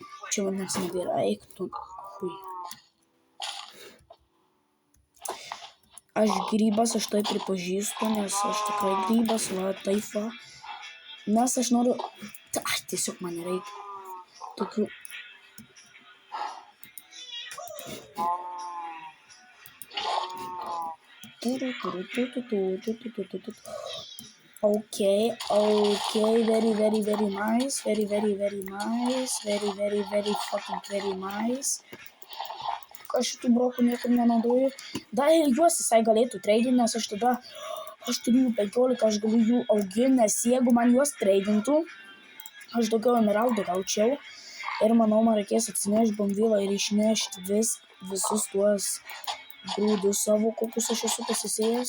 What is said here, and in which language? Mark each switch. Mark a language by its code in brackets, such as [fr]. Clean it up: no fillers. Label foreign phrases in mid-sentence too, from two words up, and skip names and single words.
[lt] Čia vandens nebėra, eik tu. Aš grybas, aš tai pripažįstu, nes aš tikrai grybas, va, taip va. Nes aš noriu... Ai, tiesiog man reikia tokių... [en] Okay, very nice, very nice, very fucking very nice. [lt] Aš šitų brokų niekur nenaudoju. Dar ir juos visai galėtų treidinti, nes aš tada, aš turiu jų 15, aš galiu jų auginti, nes jeigu man juos treidintų, aš daugiau emeraldų gaučiau. Ir manau, man reikės atsinešti bombylą ir išnešti visus tuos grūdus savo, kokius aš esu pasisėjęs.